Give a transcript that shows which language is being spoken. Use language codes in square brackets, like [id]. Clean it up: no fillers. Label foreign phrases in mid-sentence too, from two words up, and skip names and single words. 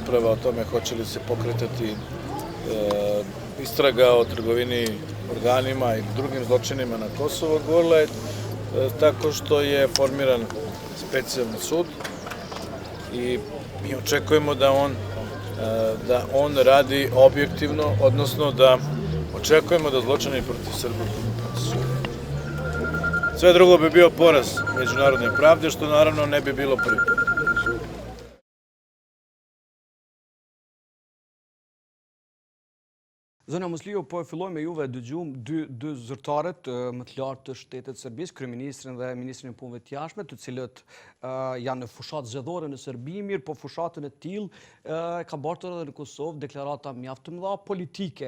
[sr] o tome hoće li se pokretati istraga o trgovini organima i drugim zločinima na Kosovo, odgovorila je tako što je formiran specijalni sud i mi očekujemo da on radi objektivno, odnosno da očekujemo da zločini protiv Srba budu procesuirani. Sve drugo bi bio poraz međunarodne pravde, što naravno ne bi bilo prvi put. [sq] Zona Musliu, po e filloj me juve dëgjum dy zyrtarët më të lartë të shtetit Serbisë, kryeministrin dhe ministrin e punëve të jashtme, të cilët janë në fushatë zgjedhore në Serbi, mirë, po fushatën e tillë ka bartur edhe në Kosovë deklarata mjaft të mëdha politike.